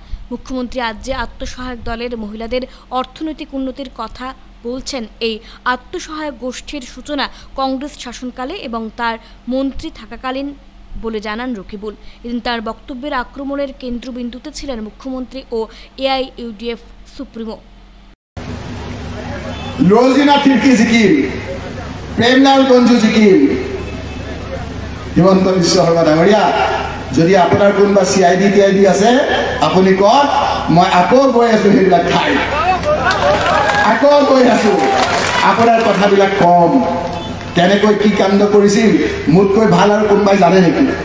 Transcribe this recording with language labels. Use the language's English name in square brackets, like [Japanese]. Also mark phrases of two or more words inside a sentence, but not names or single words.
[Bangla] মুখ্যমন্ত্রী আজ যে আত্মসহায়ক দলের মহিলাদের অর্থনৈতিক উন্নতির কথা বলছেন, এই আত্মসহায়ক গোষ্ঠীর সূচনা কংগ্রেস শাসনকালে এবং তার মন্ত্রী থাকাকালীন বলে জানান রকিবুল। এদিন তার বক্তব্যের আক্রমণের কেন্দ্রবিন্দুতে ছিলেন মুখ্যমন্ত্রী ও এআইইউডিএফ সুপ্রিমো। রোজিনা তির্কি জিকির, প্রেমলাল গঞ্জু জিকির, [Assamese] হিমন্ত বিশ্ব শৰ্মা ডাঙৰীয়া, যদি আপোনাৰ কোনোবা CID আছে আপুনি কওক, মই আকৌ গৈ আছো সেইবিলাক ঠাই, আকৌ গৈ আছো, আপোনাৰ কথাবিলাক কম। কেনেকৈ কি কাণ্ড কৰিছিল মোতকৈ ভাল আৰু কোনোবাই জানে নেকি?